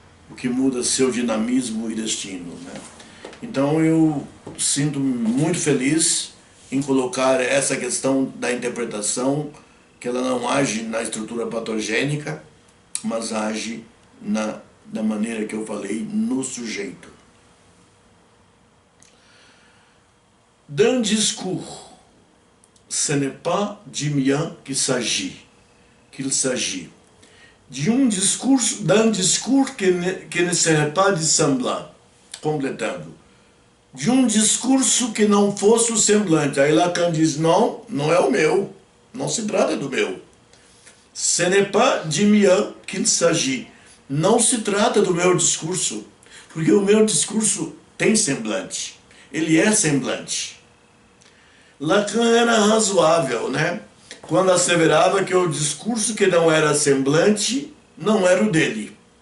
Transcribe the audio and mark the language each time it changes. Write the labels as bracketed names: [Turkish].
[Portuguese] O que muda seu dinamismo e destino, né? Então eu sinto muito feliz em colocar essa questão da interpretação, que ela não age na estrutura patogênica, mas age da maneira que eu falei, no sujeito. [French] D'un discours, ce n'est pas du mien qu'il s'agit. D'un discours que ne serait pas de semblant. [Portuguese] Completando. De um discurso que não fosse o semblante. Aí Lacan diz, não, não é o meu. Não se trata do meu. [French] Ce n'est pas du mien qu'il s'agit. [Portuguese] Não se trata do meu discurso, porque o meu discurso tem semblante, ele é semblante. Lacan era razoável, né? Quando asseverava que o discurso que não era semblante não era o dele.